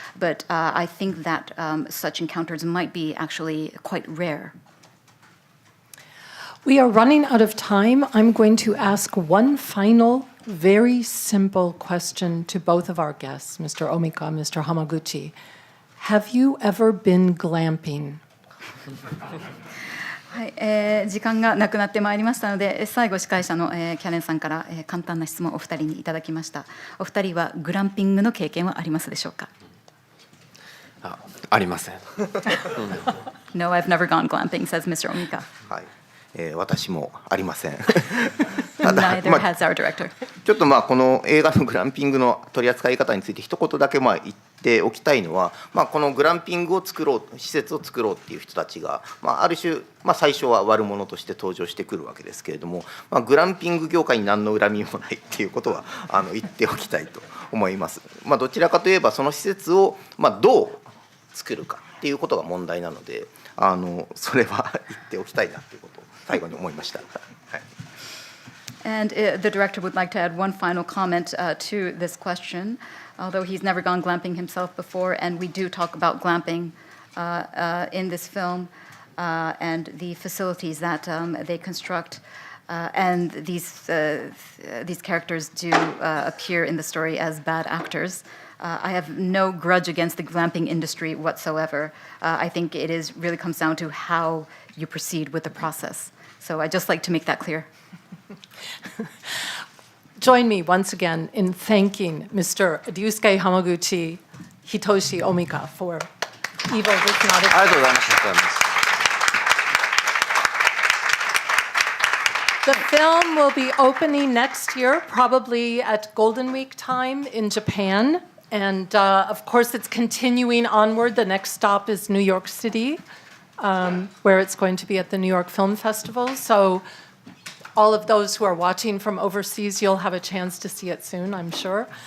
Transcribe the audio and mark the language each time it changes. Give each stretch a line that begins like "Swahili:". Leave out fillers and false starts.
English: But I think that such encounters might be actually quite rare. We are running out of time. I'm going to ask one final, very simple question to both of our guests, Mr. Omika, Mr. Hamaguchi. Have you ever been glamping?
Japanese: はい、時間がなくなってまいりましたので、最後司会者の、キャレンさんから、簡単な質問をお二人にいただきました。お二人はグランピングの経験はありますでしょうか？ありません。
English: No, I've never gone glamping, says Mr. Omika.
Japanese: はい、私もありません。
English: Neither has our director.
Japanese: ちょっとこの映画のグランピングの取り扱い方について一言だけ言っておきたいのは、このグランピングを作ろう、施設を作ろうっていう人たちが、ある種、最初は悪者として登場してくるわけですけれども、グランピング業界に何の恨みもないっていうことは言っておきたいと思います。どちらかといえばその施設をどう作るかっていうことが問題なので、それは言っておきたいなということを最後に思いました。はい。
English: And the director would like to add one final comment to this question, although he's never gone glamping himself before, and we do talk about glamping in this film and the facilities that they construct, and these characters do appear in the story as bad actors. I have no grudge against the glamping industry whatsoever. I think it really comes down to how you proceed with the process. So I'd just like to make that clear. Join me once again in thanking Mr. Ryusuke Hamaguchi, Hitoshi Omika for Evil Does Not Exist.
Japanese: ありがとうございました。
English: The film will be opening next year, probably at Golden Week time in Japan. And of course, it's continuing onward. The next stop is New York City, where it's going to be at the New York Film Festival. So all of those who are watching from overseas, you'll have a chance to see it soon, I'm sure.